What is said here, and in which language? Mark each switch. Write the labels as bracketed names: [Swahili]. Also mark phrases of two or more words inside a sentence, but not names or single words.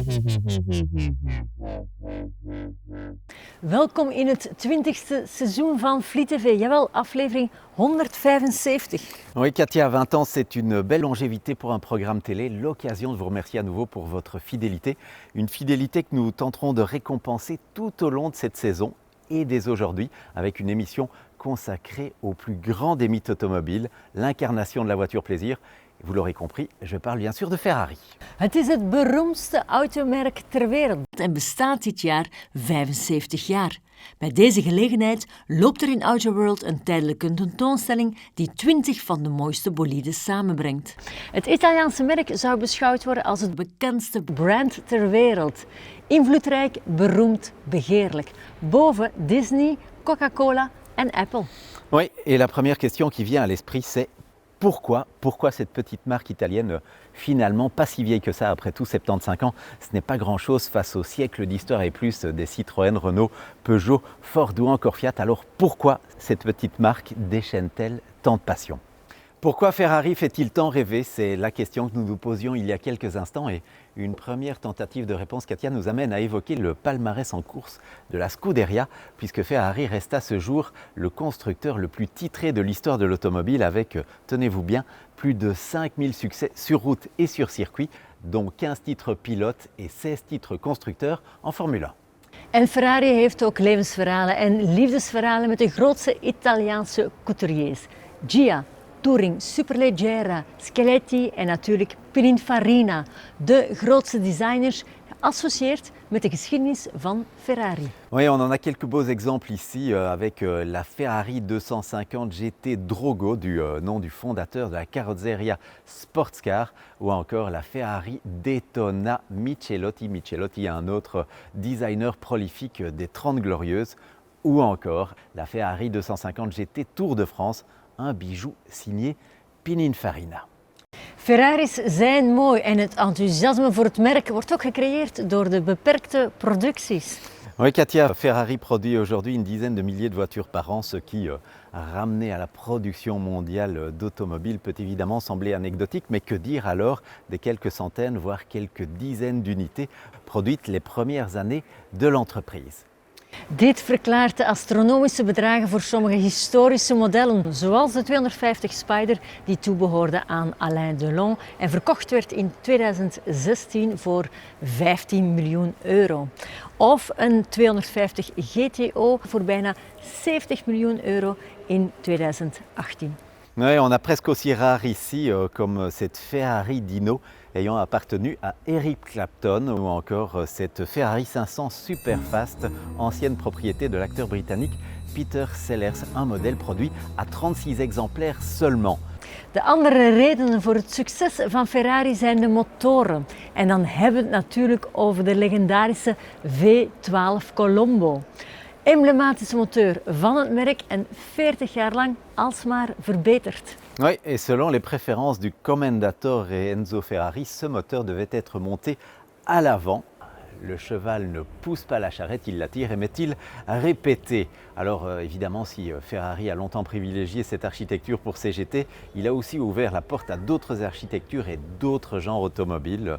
[Dutch] Welkom in het 20e seizoen van Fleet TV. Jawel, aflevering 175. [French] Oui, Katia, 20 ans, c'est une belle longévité pour un programme télé. L'occasion de vous remercier à nouveau pour votre fidélité. Une fidélité que nous tenterons de récompenser tout au long de cette saison et dès aujourd'hui avec une émission consacrée au plus grand des mythes automobiles, l'incarnation de la voiture plaisir. Vous l'aurez compris, je parle bien sûr de Ferrari. [Dutch] Het is het beroemdste automerk ter wereld en bestaat dit jaar 75 jaar. Bij deze gelegenheid loopt er in Autoworld een tijdelijke tentoonstelling die 20 van de mooiste bolides samenbrengt. Het Italiaanse merk zou beschouwd worden als het bekendste brand ter wereld. Invloedrijk, beroemd, begeerlijk. Boven Disney, Coca-Cola en Apple. [French] Oui, et la première question qui vient à l'esprit, c'est pourquoi cette petite marque italienne, finalement pas si vieille que ça, après tout 75 ans, ce n'est pas grand-chose face au siècle d'histoire et plus des Citroën, Renault, Peugeot, Ford ou encore Fiat. Alors pourquoi cette petite marque déchaîne-t-elle tant de passion ? Pourquoi Ferrari fait-il tant rêver ? C'est la question que nous nous posions il y a quelques instants et une première tentative de réponse, Katia, nous amène à évoquer le palmarès en course de la Scuderia, puisque Ferrari reste à ce jour le constructeur le plus titré de l'histoire de l'automobile avec, tenez-vous bien, plus de 5000 succès sur route et sur circuit, dont 15 titres pilotes et 16 titres constructeurs en Formule 1. [Dutch] En Ferrari heeft ook levensverhalen en liefdesverhalen met de grootste Italiaanse couturiers. Gia, Touring, Superleggera, Schieletti en natuurlijk Pininfarina, de grootste designers geassocieerd met de geschiedenis van Ferrari. [French] Oui, on en a quelques beaux exemples ici avec la Ferrari 250 GT Drogo du nom du fondateur de la carrozzeria Sportscar ou encore la Ferrari Daytona Michelotti. Michelotti, un autre designer prolifique des 30 Glorieuses ou encore la Ferrari 250 GT Tour de France, un bijou signé Pininfarina. [Dutch] Ferraris zijn mooi en het enthousiasme voor het merk wordt ook gecreëerd door de beperkte producties. [French] Oui, Katia, Ferrari produit aujourd'hui une dizaine de milliers de voitures par an, ce qui, ramené à la production mondiale d'automobiles, peut évidemment sembler anecdotique. Mais que dire alors des quelques centaines, voire quelques dizaines d'unités produites les premières années de l'entreprise? [Dutch] Dit verklaart de astronomische bedragen voor sommige historische modellen, zoals de 250 Spider die toebehoorde aan Alain Delon en verkocht werd in 2016 voor 15 miljoen euro. Of een 250 GTO voor bijna 70 miljoen euro in 2018. [French] Oui, on a presque aussi rare ici, comme cette Ferrari Dino ayant appartenu à Eric Clapton ou encore cette Ferrari 500 Superfast, ancienne propriété de l'acteur britannique Peter Sellers, un modèle produit à 36 exemplaires seulement. [Dutch] De andere redenen voor het succes van Ferrari zijn de motoren. En dan hebben we het natuurlijk over de legendarische V12 Colombo. Emblématische moteur van het merk en 40 jaar lang alsmaar verbeterd. [French] Oui, et selon les préférences du Commendatore et Enzo Ferrari, ce moteur devait être monté à l'avant. Le cheval ne pousse pas la charrette, il la tire, aimait-il répéter. Alors évidemment, si Ferrari a longtemps privilégié cette architecture pour ses GT, il a aussi ouvert la porte à d'autres architectures et d'autres genres automobiles.